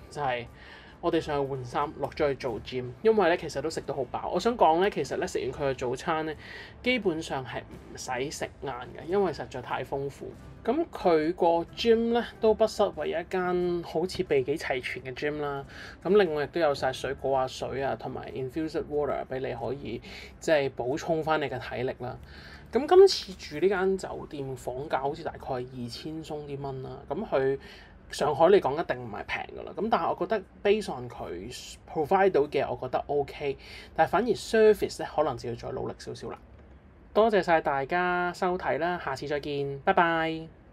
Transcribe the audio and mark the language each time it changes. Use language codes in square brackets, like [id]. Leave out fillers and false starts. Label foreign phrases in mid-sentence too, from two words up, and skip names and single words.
[yue] 就係我哋上去換衫，落咗去做 gym，因為咧其實都食到好飽。我想講咧，其實咧食完佢嘅早餐咧，基本上係唔使食晏嘅，因為實在太豐富。咁佢個 gym 咧都不失為一間好似備幾齊全嘅 gym 啦。咁另外亦都有晒水果啊、水啊，同埋 [en] infused water [yue] 俾你可以即係補充翻你嘅體力啦。咁今次住呢間酒店房價好似大概係2000鬆啲蚊啦。咁佢上海嚟講一定唔係平㗎啦，咁但係我覺得 [en] based on [yue] 佢 provide 到嘅，我覺得 OK，但係反而 service 咧可能就要再努力少少啦。多謝晒大家收睇啦，下次再見，拜拜。